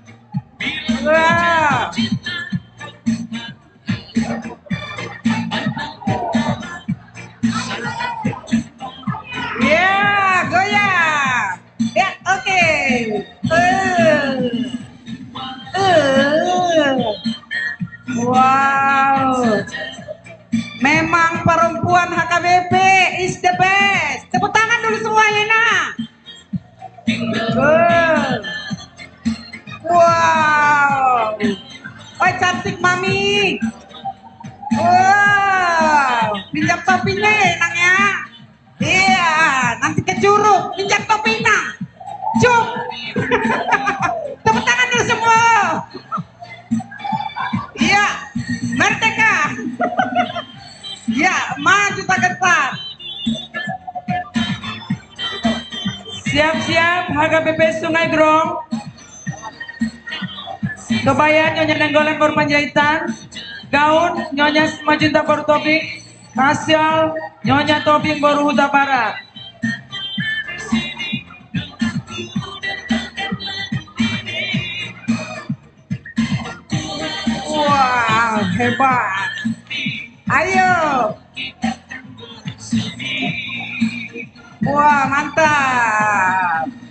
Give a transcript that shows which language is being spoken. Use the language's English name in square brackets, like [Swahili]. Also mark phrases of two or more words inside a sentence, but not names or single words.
[Indonesian] Wah. Ya, goyang. Ya, oke. Wow. Memang perempuan HKBP [English] is the best. [Indonesian] Tepuk tangan dulu semuanya, nah. Wow. Wah, cantik mami. Wow. Pinjam topinya Nang ya. Iya, nanti ke Curug. Pinjam topi Nang. Cuk. Tepuk tangan dulu semua. Iya, merdeka. Ya, maju tak ketat. Siap-siap HKBP Sungai Grong. Kebaya Nyonya Nenggolan baru Panjaitan. Gaun Nyonya Majunta baru Topik. Kasial Nyonya Topik baru Huta Barat. Wow, hebat. Ayo. Wah, mantap.